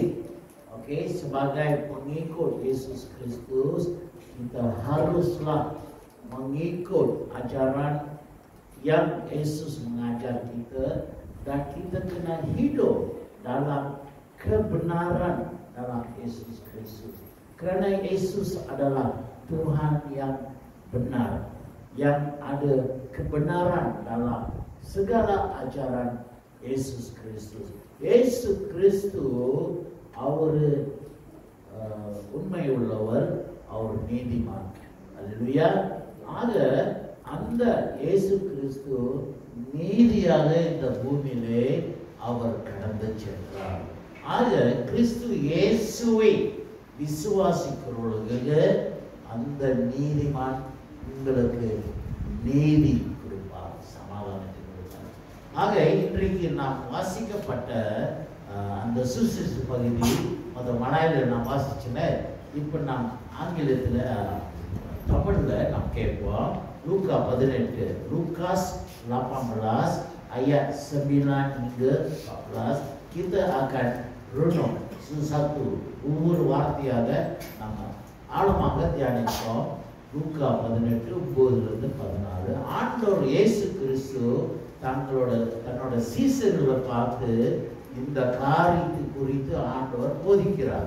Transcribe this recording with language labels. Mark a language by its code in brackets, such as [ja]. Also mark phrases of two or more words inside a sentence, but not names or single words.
[ms] Okey, sebagai pengikut Yesus Kristus, kita haruslah mengikut ajaran yang Yesus mengajar kita, dan kita kena hidup dalam kebenaran dalam Yesus Kristus. Kerana Yesus adalah Tuhan yang benar, yang ada kebenaran dalam segala ajaran Yesus Kristus. [ta] Yesus Kristus அவர் உண்மை உள்ளவர், அவர் நீதிமான். அல்லேலூயா. ஆக அந்த இயேசு கிறிஸ்து நீதியாக இந்த பூமியிலே அவர் கடந்து சென்றார். ஆக கிறிஸ்து இயேசுவை விசுவாசிக்கிறவர்களுக்கு அந்த நீதிமான் உங்களுக்கு நீதி கொடுப்பார், சமாதானத்தை கொடுப்பார். ஆக இன்றைக்கு நாம் வாசிக்கப்பட்ட அந்த சுவிசேஷ பகுதி மலையாளத்தில் நான் வாசிச்சேன். இப்போ நாம் ஆங்கிலத்தில் தமிழில் நாம் கேட்போம். லூக்கா 18, [ms] Lukas 18 ayat 9 hingga 14. Kita akan renung satu [ta] ஒவ்வொரு வார்த்தையாக நாம் ஆழமாக தியானிப்போம். லூக்கா 18 9 14. ஆண்டவர் இயேசு கிறிஸ்து தன்னோட சீசர்களை பார்த்து இந்த காரியத்தை குறித்து ஆண்டவர் போதிக்கிறார்.